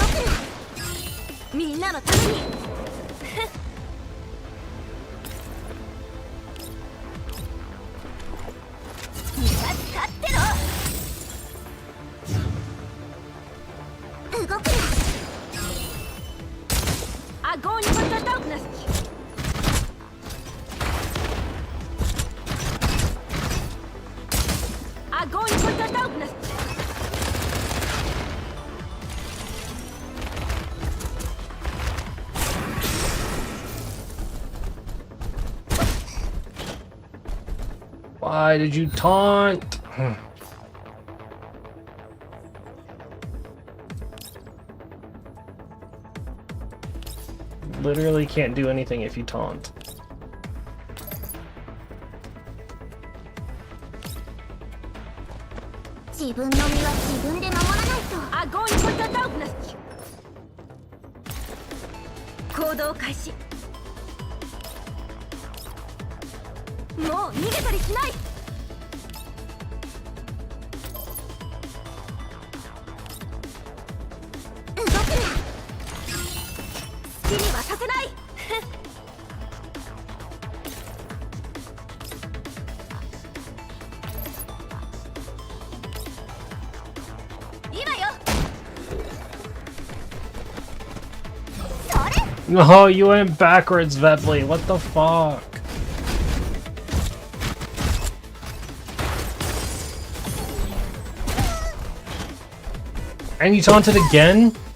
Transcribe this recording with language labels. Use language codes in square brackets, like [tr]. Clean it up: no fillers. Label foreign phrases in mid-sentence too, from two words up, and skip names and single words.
[ja] みんなのために。見つかってろ。動くな。 [ru] Огонь по готовности! Огонь по готовности! [en] Why did you taunt? Literally can't do anything if you taunt. [ru] Огонь по готовности! [ja] 行動開始。もう逃げたりしない。動くな。好きにはさせない。今よ。それ。 [en] Oh, you went backwards, Vepley. What the fuck? And you taunted again?